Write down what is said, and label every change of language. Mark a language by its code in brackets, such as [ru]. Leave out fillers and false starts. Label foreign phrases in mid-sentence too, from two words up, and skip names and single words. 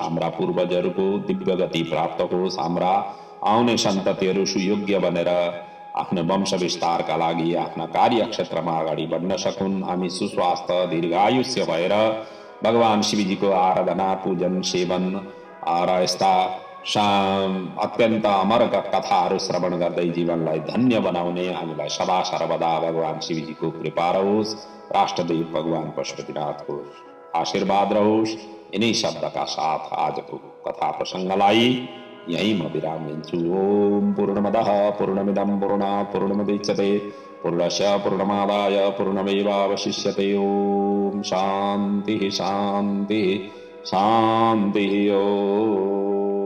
[ne] हाम्रा पूर्वजहरूको दिव्य गति प्राप्त होस्, हाम्रा आउने सन्ततिहरू सुयोग्य बनेर आफ्नो वंश विस्तारका लागि आफ्ना कार्यक्षेत्रमा अगाडि बढ्न सकुन्, हामी सुस्वास्थ्य दीर्घायुष्य भएर भगवान शिवजीको आराधना, पूजन, सेवन र यस्ता अत्यन्त अमर कथाहरू श्रवण गर्दै जीवनलाई धन्य बनाउने हामीलाई सदा सर्वदा भगवान शिवजीको कृपा रहोस्। राष्ट्रदेव भगवान पशुपतिनाथको आशीर्वाद रहोस्। [hi] इन्हीं शब्द का साथ [ne] आज को कथा प्रसंगलाई यहीं म विराम लिन्छु। [sa] ओम पूर्णमदः पूर्णमिदं पूर्णात् पूर्णमुदच्यते पूर्णस्य पूर्णमादाय पूर्णमेवावशिष्यते। ओम शांति शांति शांति। ओम।